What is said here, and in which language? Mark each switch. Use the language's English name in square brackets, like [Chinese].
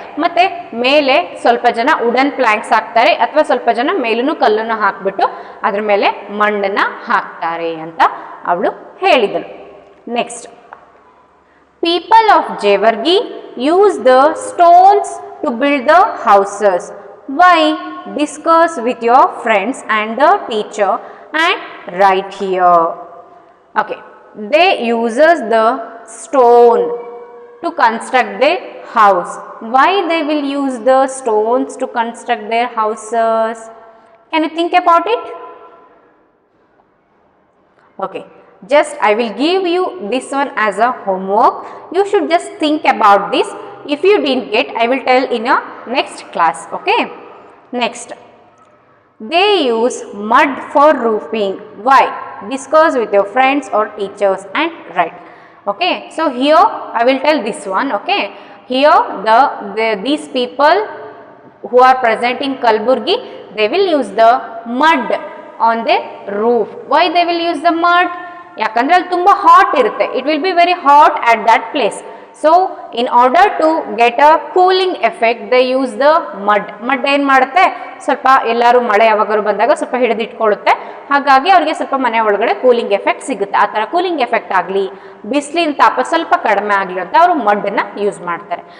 [Kannada] ಮತ್ತು ಮೇಲೆ ಸ್ವಲ್ಪ ಜನ ವುಡನ್ ಪ್ಲಾಂಕ್ಸ್ ಹಾಕ್ತಾರೆ ಅಥವಾ ಸ್ವಲ್ಪ ಜನ ಮೇಲೂ ಕಲ್ಲನ್ನು ಹಾಕ್ಬಿಟ್ಟು ಅದ್ರ ಮೇಲೆ ಮಣ್ಣನ್ನು ಹಾಕ್ತಾರೆ ಅಂತ ಅವಳು ಹೇಳಿದಳು. [English] Next, people of Jevargi use the stones to build the houses. Why? Discuss with your friends and the teacher and write here. Okay, they uses the stone to construct their house. Why they will use the stones to construct their houses? Can you think about it? Okay, just I will give you this one as a homework. You should just think about this. If you didn't get, I will tell in a next class. Okay. Next, they use mud for roofing. Why? Discuss with your friends or teachers and write. Okay. So here I will tell this one. Okay. Here these people who are present in Kalburgi, they will use the mud on their roof. Why they will use the mud? [Kannada] ಯಾಕಂದ್ರೆ ಅಲ್ಲಿ ತುಂಬ hot ಇರುತ್ತೆ. [English] It will be very hot at that place. So in order to get a cooling effect they use the mud [Kannada] ಏನು ಮಾಡುತ್ತೆ, ಸ್ವಲ್ಪ ಎಲ್ಲರೂ ಮಳೆ ಯಾವಾಗಾದ್ರು ಬಂದಾಗ ಸ್ವಲ್ಪ ಹಿಡಿದಿಟ್ಕೊಳ್ಳುತ್ತೆ, ಹಾಗಾಗಿ ಅವ್ರಿಗೆ ಸ್ವಲ್ಪ ಮನೆ ಒಳಗಡೆ ಕೂಲಿಂಗ್ ಎಫೆಕ್ಟ್ ಸಿಗುತ್ತೆ. ಆ ಥರ ಕೂಲಿಂಗ್ ಎಫೆಕ್ಟ್ ಆಗಲಿ, ಬಿಸಿಲಿನ ತಾಪ ಸ್ವಲ್ಪ ಕಡಿಮೆ ಆಗಲಿ ಅಂತ ಅವರು ಮಡ್ಡನ್ನು ಯೂಸ್ ಮಾಡ್ತಾರೆ.